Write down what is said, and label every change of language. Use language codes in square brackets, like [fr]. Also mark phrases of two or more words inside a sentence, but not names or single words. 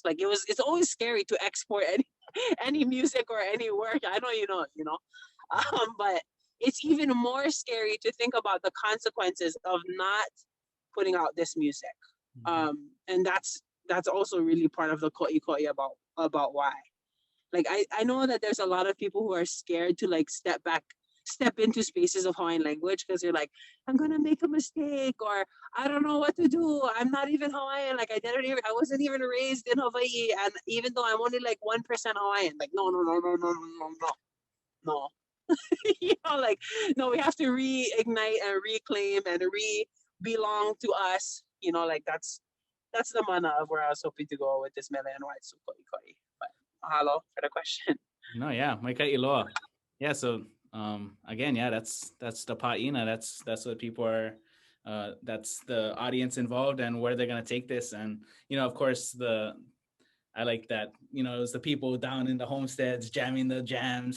[en] Like it's always scary to export any music or any work. I know but it's even more scary to think about the consequences of not putting out this music. And that's also really part of the koʻi about why. Like I know that there's a lot of people who are scared to like step into spaces of Hawaiian language because they're like, I'm gonna make a mistake, or I don't know what to do. I'm not even Hawaiian. Like I wasn't even raised in Hawaii, and even though I'm only like 1% Hawaiian, like no, no. Like no, we have to reignite and reclaim and belong to us. Like that's the mana of where I was hoping to go with this mele and why it's so koʻi. But mahalo for the question. No, yeah, [haw] Makahiʻo Mele. [en] Yeah, so again, yeah, that's the ʻāina. That's what people are. That's the audience involved and where they're gonna take this, and of course I like that it was the people down in the homesteads jamming the jams.